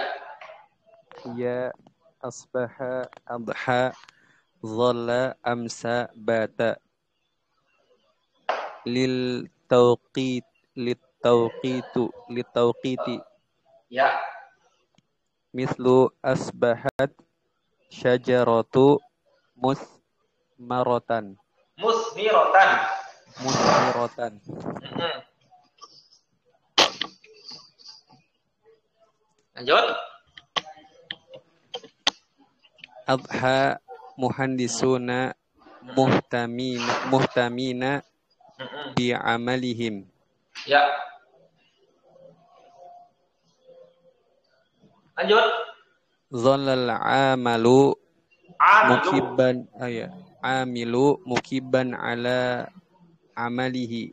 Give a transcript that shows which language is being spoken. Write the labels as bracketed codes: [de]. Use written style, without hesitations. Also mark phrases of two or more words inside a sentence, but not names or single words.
[ar] يا أصبح أضحى ظل أمسى بات للتوقيت [id] Ya. [ar] مثل أصبحت الشجرة مثمرة Musmiratan. Mm-mm. [id] Lanjut. [ar] أضحى المهندسون مهتمين Mm-mm. بعملهم [id] Ya. Lanjut. [ar] ظل العمل Amilu. العامل مكبا على عمله